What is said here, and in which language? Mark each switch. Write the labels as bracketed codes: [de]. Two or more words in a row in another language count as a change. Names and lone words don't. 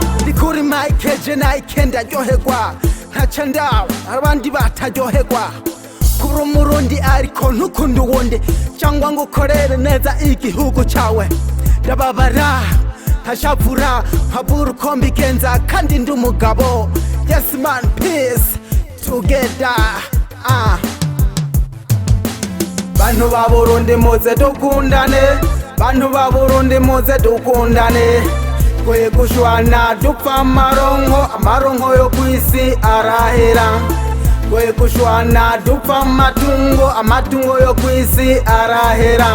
[rn] Ndikuri Mike je naike ndaryoherwa, nkaca ndawe abandi bataryoherwa. Kuri Umurundi ariko ntukunda uwundi, cyangwa ngo ukorere neza igihugu cyawe. Ndababara nkashavura nkabura uko mbigenza kandi ndi umugabo. [en] Yes man, peace together. [rn] Bantu ba Burundi muze dukundane, bantu ba Burundi muze dukundane. Kwe gushwana dupfa amaronko yo kwisi arahera. Kwe gushwana dupfa amatungo yo kwisi arahera.